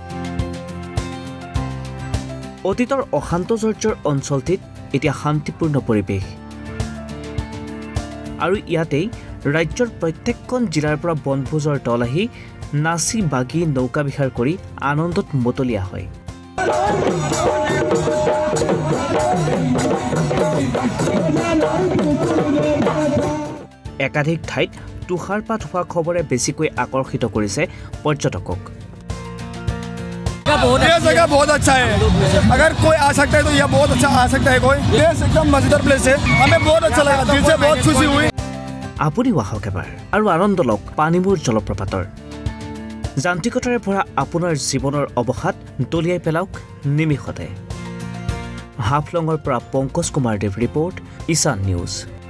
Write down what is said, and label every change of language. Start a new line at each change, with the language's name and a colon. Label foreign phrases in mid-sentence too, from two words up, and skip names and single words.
Assamese: অতীতৰ অশান্তজৰ্জৰ অঞ্চলটিত এতিয়া শান্তিপূৰ্ণ পৰিৱেশ আৰু ইয়াতেই ৰাজ্যৰ প্ৰত্যেকখন জিলাৰ পৰা বনভোজৰ দল আহি নাচি বাগি নৌকা বিহাৰ কৰি আনন্দত মতলীয়া হয় একাধিক ঠাইত তুষাৰপাত হোৱা খবৰে বেছিকৈ আকৰ্ষিত কৰিছে পৰ্যটকক
Hindi: ये जगह बहुत अच्छा है अगर कोई आ सकता है तो यह बहुत अच्छा आ सकता है कोई प्लेस एकदम मजेदार प्लेस है हमें बहुत अच्छा लगा दिल से बहुत खुशी हुई
Assamese: আপুনি আহক এবাৰ আৰু আনন্দ লওক পানীমূৰ জলপ্ৰপাতৰ যান্ত্ৰিকতাৰে ভৰা আপোনাৰ জীৱনৰ অৱসাদ দলিয়াই পেলাওক নিমিষতে হাফলঙৰ পৰা পংকজ কুমাৰ দেৱ ৰিপৰ্ট ঈশান নিউজ